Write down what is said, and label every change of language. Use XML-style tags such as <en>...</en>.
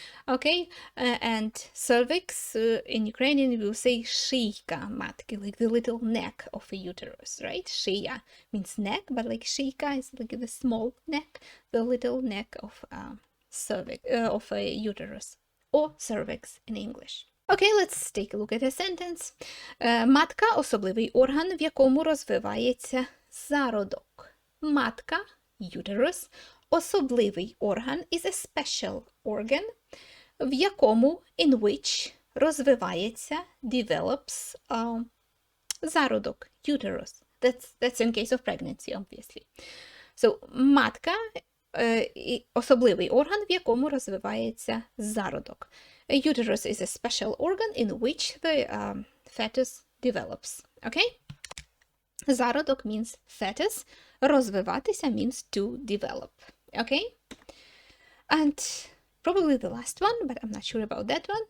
<en>Okay, and cervix in Ukrainian we will say</en> <uk>шийка матки,</uk> <en>like the little neck of a uterus, right? Шия means neck, but like шийка is like the small neck, the little neck of cervix, of a uterus, or cervix in English. Okay, let's take a look at a sentence.</en> <uk>Матка – особливий орган, в якому розвивається зародок.</uk> <en>Матка, uterus,</en> <uk>особливий орган</uk> <en>is a special organ,</en> <uk>в якому,</uk> <en>in which,</en> <uk>розвивається,</uk> <en>develops, зародок, uterus. That's in case of pregnancy, obviously.</en> <uk>So, матка – особливий орган, в якому розвивається зародок.</uk> <en>A uterus is a special organ in which the fetus develops. Okay? Зародок means fetus. Розвиватися means to develop. Okay? And probably the last one, but I'm not sure about that one.</en>